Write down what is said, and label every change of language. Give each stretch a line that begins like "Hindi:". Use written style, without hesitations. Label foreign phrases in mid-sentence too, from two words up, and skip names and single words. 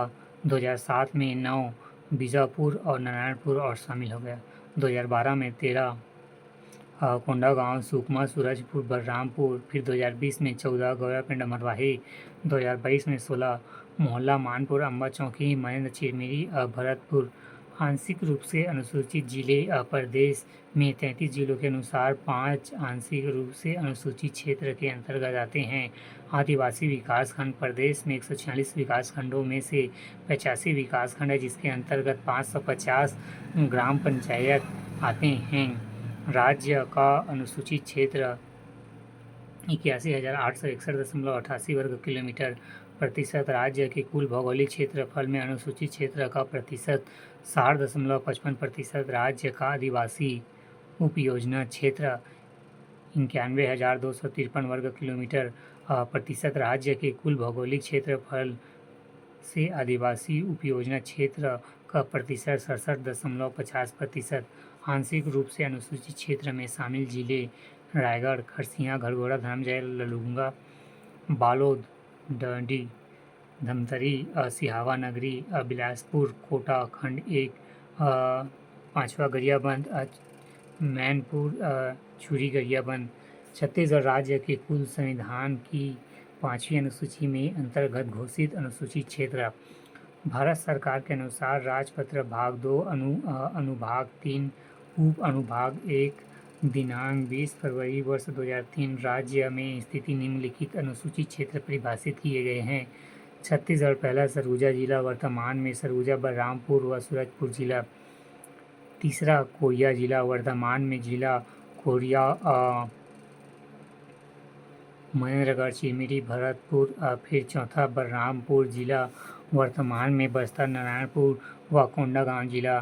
Hindi: 2007 में 9 बीजापुर और नारायणपुर और शामिल हो गया। 2012 में 13 कोंडागांव, सुकमा, सूरजपुर, बलरामपुर। फिर 2020 में 14 गौरापिंड, मरवाही। 2022 में 16 मोहल्ला, मानपुर, अम्बा चौकी, मनेन्द्र, चिरमिरी, भरतपुर। आंशिक रूप से अनुसूचित जिले प्रदेश में 33 जिलों के अनुसार 5 आंशिक रूप से अनुसूचित क्षेत्र के अंतर्गत आते हैं। आदिवासी विकास खंड प्रदेश में 146 विकास खंडों में से 85 विकास खंड है, जिसके अंतर्गत 550 ग्राम पंचायत आते हैं। राज्य का अनुसूचित क्षेत्र 81,861.88 वर्ग किलोमीटर प्रतिशत। राज्य के कुल भौगोलिक क्षेत्रफल में अनुसूचित क्षेत्र का प्रतिशत 60.55%। राज्य का आदिवासी उपयोजना क्षेत्र 91,253 वर्ग किलोमीटर प्रतिशत। राज्य के कुल भौगोलिक क्षेत्रफल से आदिवासी उपयोजना क्षेत्र का प्रतिशत 67.50%। आंशिक रूप से अनुसूचित क्षेत्र में शामिल जिले रायगढ़, खरसिया, घरघोड़ा, धरमजय, ललूंगा, बालोद, डंडी, धमतरी, सिहावा नगरी, बिलासपुर, कोटा खंड 1, पांचवा गरियाबंद, मैनपुर, छुरी गरियाबंद। छत्तीसगढ़ राज्य के कुल संविधान की 5वीं अनुसूची में अंतर्गत घोषित अनुसूचित क्षेत्र। भारत सरकार के अनुसार राजपत्र भाग 2 अनुभाग 3 उप अनुभाग 1 दिनांक 20 फरवरी वर्ष 2003 राज्य में स्थित निम्नलिखित अनुसूचित क्षेत्र परिभाषित किए गए हैं। छत्तीसगढ़ पहला सरगुजा जिला, वर्तमान में सरगुजा, बलरामपुर व सूरजपुर जिला। तीसरा कोरिया जिला, वर्तमान में जिला कोरिया, मनेन्द्रगढ़, चिरमिरी, भरतपुर। फिर चौथा बलरामपुर जिला, वर्तमान में बस्तर, नारायणपुर व कोंडागांव जिला।